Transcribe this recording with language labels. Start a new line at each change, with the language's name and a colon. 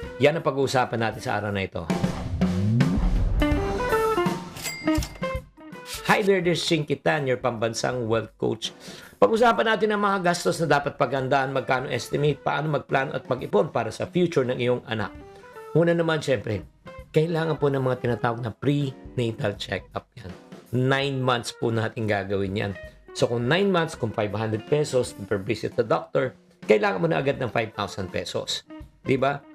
Filipino: Yan ang pag-uusapan natin sa araw na ito.
English: Hi there, this is Shinkitan, your
Filipino: pambansang
English: wealth coach.
Filipino: Pag-usapan natin ang mga gastos na dapat paghandaan, magkano estimate, paano magplano at mag-ipon para sa future ng iyong anak. Una naman, syempre, kailangan po ng mga tinatawag na prenatal check-up yan. 9 months po natin gagawin yan. So kung 9 months, kung 500 pesos
English: per visit to doctor,
Filipino: kailangan mo na agad ng 5,000 pesos. Diba?